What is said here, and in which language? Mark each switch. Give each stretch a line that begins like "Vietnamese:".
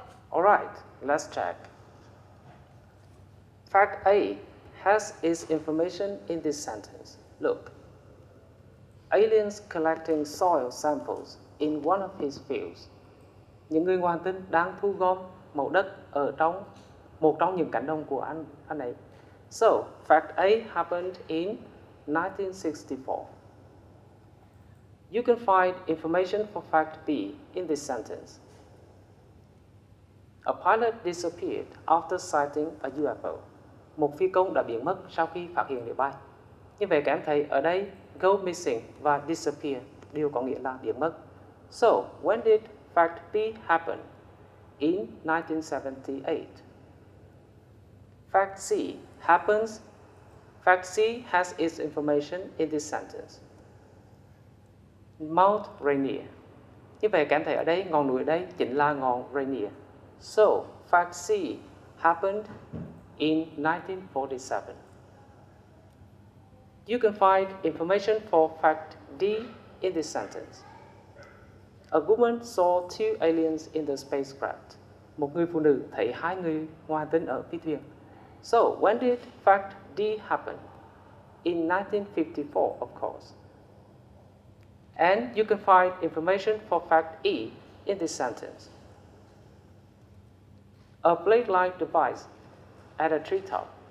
English: All right, let's check. Fact A has its information in this sentence. Look, aliens collecting soil samples in one of his fields.
Vietnamese: Những người ngoài hành tinh đang thu gom mẫu đất ở trong một trong những cánh đồng của anh ấy.
English: So, fact A happened in 1964. You can find information for fact B in this sentence. A pilot disappeared after sighting a UFO.
Vietnamese: Một phi công đã biến mất sau khi phát hiện máy bay. Như vậy các em thấy ở đây go missing và disappear đều có nghĩa là biến mất.
English: So, when did fact B happen? In 1978. Fact C happens. Fact C has its information in this sentence. Mount Rainier.
Vietnamese: Như vậy các em thấy ở đây ngọn núi ở đây chính là ngọn Rainier.
English: So, fact C happened in 1947. You can find information for fact D in this sentence. A woman saw 2 aliens in the spacecraft.
Vietnamese: Một người phụ nữ thấy 2 người ngoài hành tinh ở phi thuyền.
English: So, when did fact D happen? In 1954, of course. And you can find information for fact E in this sentence. A plate-like device at a treetop.